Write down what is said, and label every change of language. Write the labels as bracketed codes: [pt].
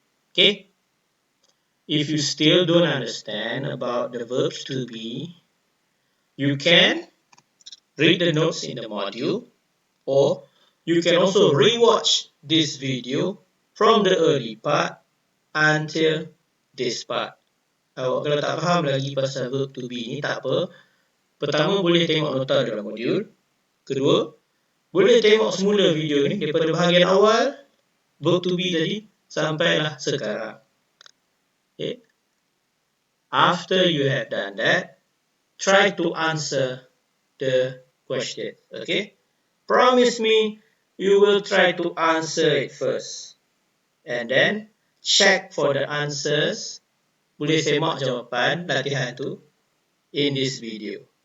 [en] Okay, if you still don't understand about the verbs to be, you can read the notes in the module, or you can also rewatch this video from the early part until this part. [ms] Awak kalau tak faham lagi pasal verb to be ni, tak apa. Pertama, boleh tengok nota dalam modul. Kedua, boleh tengok semula video ni daripada bahagian awal verb to be tadi sampailah sekarang. [en] Okay. After you have done that, try to answer the question. Okay. Promise me you will try to answer it first. And then check for the answers. [ms] Boleh semak jawapan latihan tu [en] in this video.